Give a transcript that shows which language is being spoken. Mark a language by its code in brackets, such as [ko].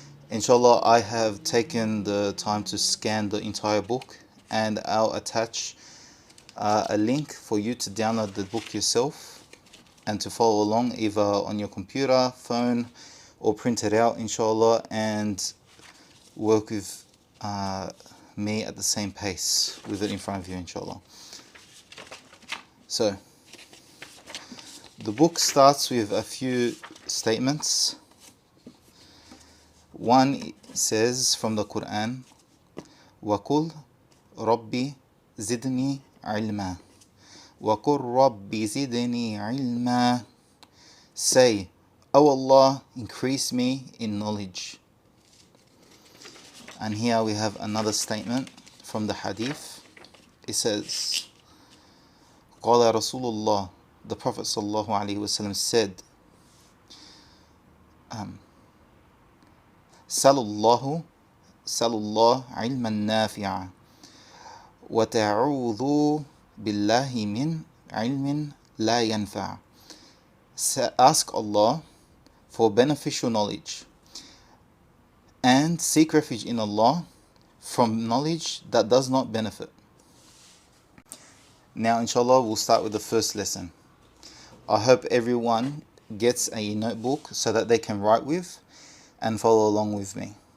[en] Inshallah, I have taken the time to scan the entire book, and I'll attach a link for you to download the book yourself and to follow along either on your computer, phone, or print it out, inshallah, and work with me at the same pace with it in front of you, inshallah. So the book starts with a few statements. One says from the Quran, [ar] وَقُلْ رَبِّ زِدْنِي عِلْمًا [en] وَقُلْ رَبِّ زِدْنِي عِلْمًا. Say, O Allah, increase me in knowledge. And here we have another statement from the hadith. It says, [ar] قال رسول الله, [en] the Prophet sallallahu alaihi wasallam said, [ar] سَلُوا اللَّهَ عِلْمًا نَافِعًا وَتَعُوذُوا بِاللَّهِ مِنْ عِلْمٍ لَا يَنْفَعُ. [en] Ask Allah for beneficial knowledge and seek refuge in Allah from knowledge that does not benefit. Now, inshallah, we'll start with the first lesson. I hope everyone gets a notebook so that they can write with and follow along with me.